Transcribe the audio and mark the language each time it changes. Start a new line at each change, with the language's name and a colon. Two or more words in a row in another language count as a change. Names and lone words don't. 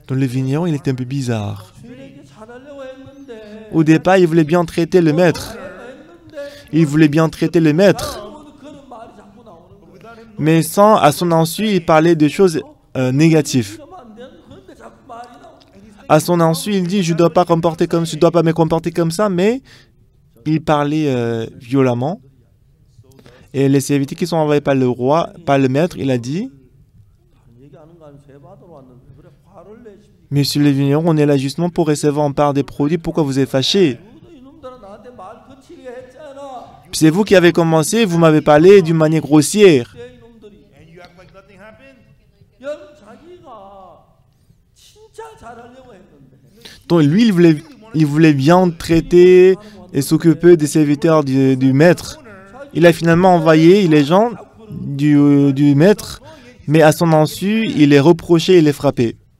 French: Donc le vigneron, il était un peu bizarre.
Korean: 주인에게 잘하려고 했는데
French: Au départ, il voulait bien traiter le maître. Il voulait bien traiter le maître.
Korean: 그런 말이 자꾸 나오는 거야.
French: Mais sans, à son insu, il parlait de choses négatives.
Korean: 그러면 안 되는 그런데 자꾸 말이 나와.
French: À son insu, il dit, je dois pas dois pas me comporter comme ça, mais il parlait violemment. Et les serviteurs qui sont envoyés par le roi, par le maître, il a dit,
Korean: 얘기하는 거 아니면 세 받으러 왔는데 그래 화를 내십니까?
French: Monsieur le vigneron, on est là justement pour recevoir en part des produits, pourquoi vous êtes fâché?
Korean: 너도 이놈들아 나한테 말 거칠게 했잖아.
French: C'est vous qui avez commencé, vous m'avez parlé d'une manière grossière.
Korean: 그때 이놈들이
French: Donc lui, il voulait bien traiter et s'occuper des serviteurs du maître. Il a finalement envoyé les gens du maître, mais à son insu, il les reprochait et les frappait.